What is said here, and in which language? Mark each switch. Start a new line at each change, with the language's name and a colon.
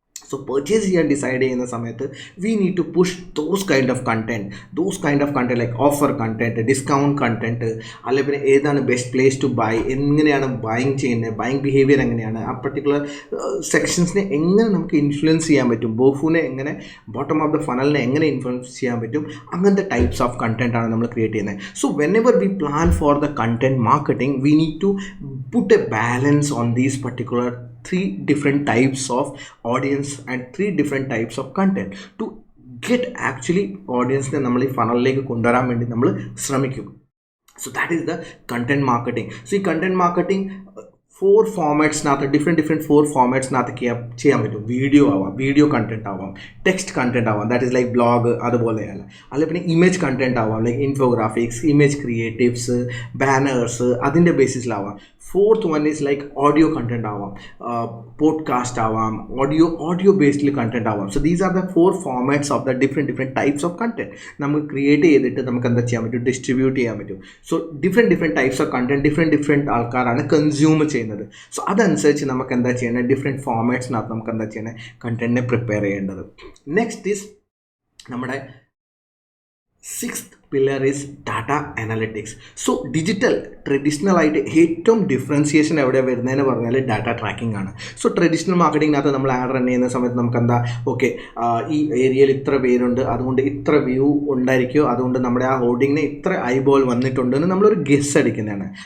Malayalam: So purchase ചെയ്യാൻ decide ചെയ്യുന്ന സമയത്ത്
English: we need to push those kind of content
Malayalam: like offer content, discount content, അല്ലെങ്കിൽ പിന്നെ ഏതാണ് ബെസ്റ്റ് പ്ലേസ് ടു ബൈ, എങ്ങനെയാണ് ബൈങ് ചെയ്യുന്നത്, ബൈങ് ബിഹേവിയർ എങ്ങനെയാണ്, ആ പർട്ടിക്കുലർ സെക്ഷൻസിനെ എങ്ങനെ നമുക്ക് ഇൻഫ്ലുവൻസ് ചെയ്യാൻ പറ്റും, ബോഫുവിനെ എങ്ങനെ, ബോട്ടം ഓഫ് ദ ഫനലിനെ എങ്ങനെ ഇൻഫ്ലുവൻസ് ചെയ്യാൻ പറ്റും, അങ്ങനത്തെ ടൈപ്സ് ഓഫ് കണ്ടന്റ് ആണ് നമ്മൾ ക്രിയേറ്റ് ചെയ്യുന്നത്.
English: so whenever we plan for the content marketing we need to put a balance on these particular three different types of audience and three different types of content to get actually audience-നെ
Malayalam: നമ്മൾ ഈ ഫണലിലേക്ക് കൊണ്ടുവരാൻ വേണ്ടി നമ്മൾ ശ്രമിക്കും.
English: So that is the content marketing.
Malayalam: See, content marketing 4 ഫോമാറ്റ്സിനകത്ത് different 4 ഫോമാറ്റ്സിനകത്ത് ചെയ്യാൻ പറ്റും. Video ആവാം, video content ആവാം, ടെക്സ്റ്റ് കണ്ടൻറ് ആവാം, ദാറ്റ് ഈസ് ലൈക്ക് ബ്ലോഗ് അതുപോലെയല്ല, അല്ലെങ്കിൽ പിന്നെ ഇമേജ് കണ്ടൻറ് ആവാം, like infographics, image creatives, banners, അതിൻ്റെ ബേസിസിലാവാം.
English: 4th one is like audio content
Malayalam: ആവാം, പോഡ്കാസ്റ്റ് ആവാം, ഓഡിയോ ബേസ്ഡിൽ കണ്ടൻറ് ആവാം.
English: so these are the 4 formats of the different types of content
Malayalam: നമുക്ക് create ചെയ്തിട്ട് നമുക്ക് എന്താ ചെയ്യാൻ പറ്റും, ഡിസ്ട്രിബ്യൂട്ട് ചെയ്യാൻ പറ്റും. So different types of content different ആൾക്കാരാണ് കൺസ്യൂം ചെയ്യുന്നത്. സോ അതനുസരിച്ച് നമുക്ക് എന്താ ചെയ്യേണ്ടത്, ഡിഫറെൻറ്റ് ഫോമാറ്റ്സിനകത്ത് നമുക്ക് എന്താ ചെയ്യേണ്ടത്, കണ്ടൻറ്റിനെ പ്രിപ്പയർ ചെയ്യേണ്ടത്.
English: Next is നമ്മുടെ 6th pillar is data analytics.
Malayalam: So digital traditional ആയിട്ട് ഏറ്റവും ഡിഫറൻസിയേഷൻ എവിടെ വരുന്നതെന്ന് പറഞ്ഞാൽ ഡാറ്റ ട്രാക്കിംഗ് ആണ്. സോ ട്രഡീഷണൽ മാർക്കറ്റിങ്ങിനകത്ത് നമ്മൾ ആഡ് റൺ ചെയ്യുന്ന സമയത്ത് നമുക്ക് എന്താ, ഓക്കെ ഈ ഏരിയയിൽ ഇത്ര പേരുണ്ട്, അതുകൊണ്ട് ഇത്ര വ്യൂ ഉണ്ടായിരിക്കുമോ, അതുകൊണ്ട് നമ്മുടെ ആ ഹോർഡിങ്ങിന് ഇത്ര ഐബോൾ വന്നിട്ടുണ്ട് എന്ന് നമ്മളൊരു ഗെസ് അടിക്കുന്നതാണ്.